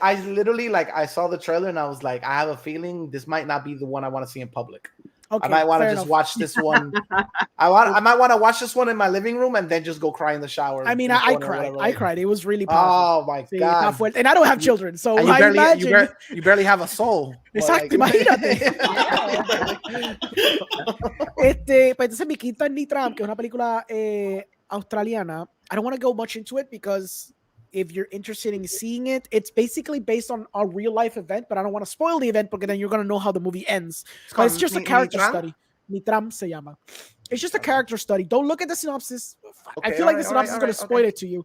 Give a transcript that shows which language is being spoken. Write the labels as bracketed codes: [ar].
[en] I literally like I saw the trailer and I was like, I have a feeling this might not be the one I want to see in public. Okay, I might want to just watch this one. I might want to watch this one in my living room and then just go cry in the shower. I mean, I cried. I cried. It was really powerful. Oh my God. And I don't have children, so and you barely have a soul. [es] Exacto, imagínate. Pues entonces mi quinta en Nitram, que es una película australiana. [en] I don't want to go much into it because if you're interested in seeing it, it's basically based on a real life event, but I don't want to spoil the event because then you're going to know how the movie ends. But it's just a character study. [es] Nitram se llama. [en] It's just a character study. Don't look at the synopsis. Okay, I feel like the synopsis is going to spoil it to you.